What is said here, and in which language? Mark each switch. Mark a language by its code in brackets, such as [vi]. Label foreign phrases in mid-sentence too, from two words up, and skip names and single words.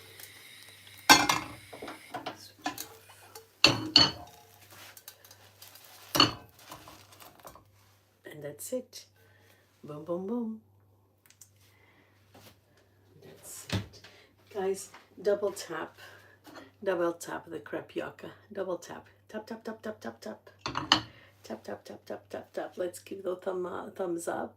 [en] And that's it. Boom, boom, boom. That's it. Guys, double tap Double tap the crepioca. Double tap. Tap, tap, tap, tap, tap, tap. Tap, tap, tap, tap, tap, tap. Let's give the thumbs up.